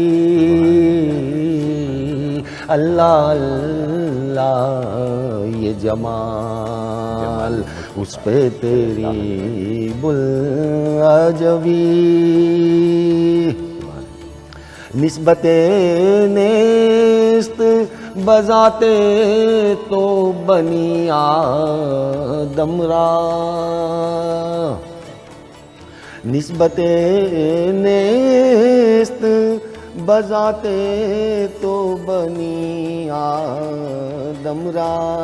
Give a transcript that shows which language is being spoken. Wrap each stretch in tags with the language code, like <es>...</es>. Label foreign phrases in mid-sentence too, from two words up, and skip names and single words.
<ur>اللہ اللہ یہ جمال اس پہ تیری بل عجبی،</ur> <fa>نسبت نیست بذات تو بنی آدم را، نسبت نیست بذات تو بنی آدم را،</fa>